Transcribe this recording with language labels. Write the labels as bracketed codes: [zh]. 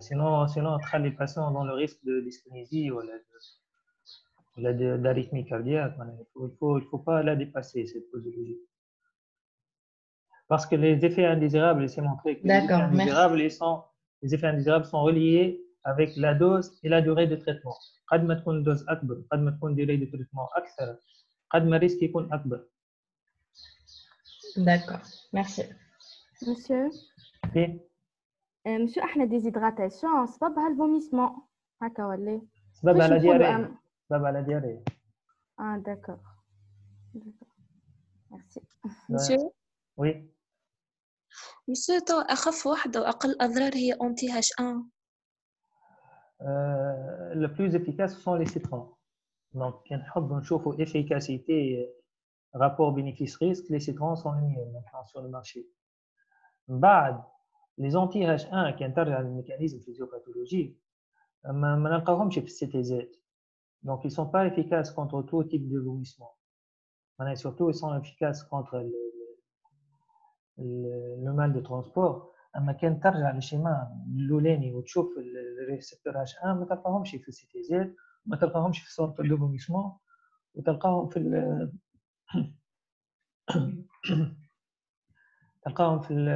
[fr] Sinon, on traîne les patients dans le risque de dyskinésie ou d'arythmie cardiaque. Voilà. Il ne faut pas la dépasser, cette posologie. Parce que les effets indésirables, c'est montré que les effets indésirables sont reliés avec la dose et la durée de traitement. [ar] قد ما تكون dose أكبر، قد ما تكون [fr] durée de traitement [ar] أكثر، قد ما risque يكون أكبر. [fr] D'accord, merci. Monsieur. Oui. [ar] Monsieur, احنا déshydratation سببها الفوميسمون هكا ولا؟ سببها [fr] la diarrhée. سببها la diarrhée. Ah d'accord. Merci. Monsieur. Oui. [ar] Monsieur, أخف واحدة وأقل أضرار هي anti H1. [fr] Le plus efficace sont les citrons. Donc, quand on cherche efficacité, rapport bénéfice-risque, les citrons sont les mieux maintenant sur le marché. [ar] بعد [fr] les anti-H1 qui interviennent le mécanisme physiopathologique, [ar] ما نلقاهمش في الCTZ. [fr] Donc, ils ne sont pas efficaces contre tout type de vomissement. Mais surtout, ils sont efficaces contre le mal de transport. [ar] اما كان ترجع للشيما الاولاني وتشوف الريسبتور H1 ما تلقاهمش في الCTZ، ما تلقاهمش في السنتر دو فوميسمون، وتلقاهم في تلقاهم في